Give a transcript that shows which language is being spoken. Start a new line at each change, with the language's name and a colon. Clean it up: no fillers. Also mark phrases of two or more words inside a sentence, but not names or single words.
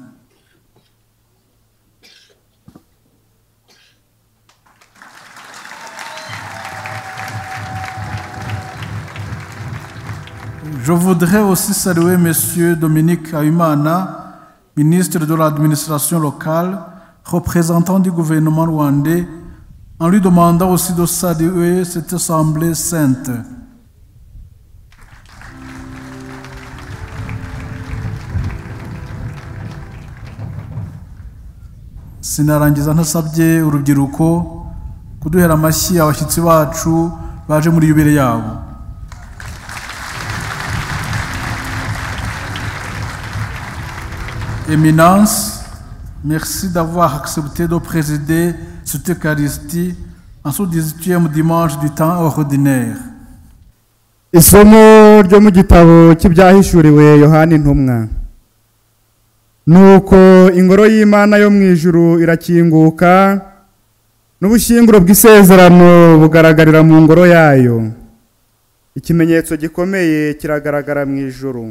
French: Je voudrais aussi saluer M. Dominique Ayumana, ministre de l'administration locale, représentant du gouvernement rwandais, en lui demandant aussi de saluer cette assemblée sainte.
Kinyarwanda: Sinarangiza ntasabye urubyiruko kuduhera amashyi abashyitsi bacu baje muri yubile yabo.
French: Éminence, merci d'avoir accepté de présider cette Eucharistie en ce 18e dimanche du temps ordinaire.
Kinyarwanda: Isomo ryo mu gitabo cy'ibyahishuriwe Yohana intumwa. nuko ingoro y'Imana yo mu ijuru irakinguka, n'ubushyinguro bw'isezerano bugaragarira mu ngoro yayo. Ikimenyetso gikomeye kiragaragara mu ijuru.